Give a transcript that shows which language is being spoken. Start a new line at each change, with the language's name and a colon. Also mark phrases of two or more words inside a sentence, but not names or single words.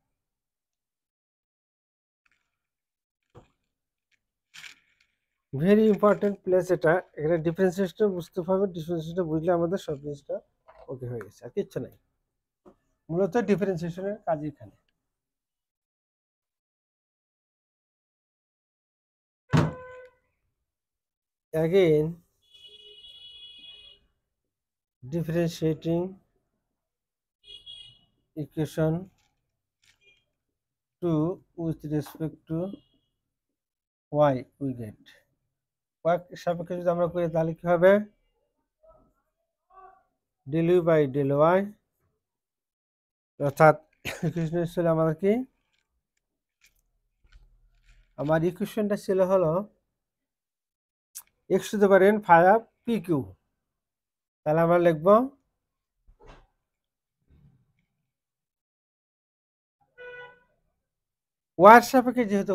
English: very important place
Bangla: এটা, এখানে ডিফারেন্সিয়েশনটা বুঝতে হবে, ডিফারেন্সিয়েশনটা বুঝলে আমাদের সব জিনিসটা ওকে হয়ে গেছে, আর কিচ্ছু নাই, মূলত ডিফারেন্সিয়েশনের কাজ এখানে।
English: Again, differentiating equation 2 with respect to y we get
Bangla: y সাপেক্ষে যদি আমরা করি তাহলে কি হবে
English: del u by del y,
Bangla: অর্থাৎ ইকুয়েশন ছিল আমাদের কি, আমার ইকুয়েশনটা ছিল হলো
English: x to the power n
Bangla: 5pq, তাহলে আমরা লিখব y এর সাপেক্ষে যেহেতু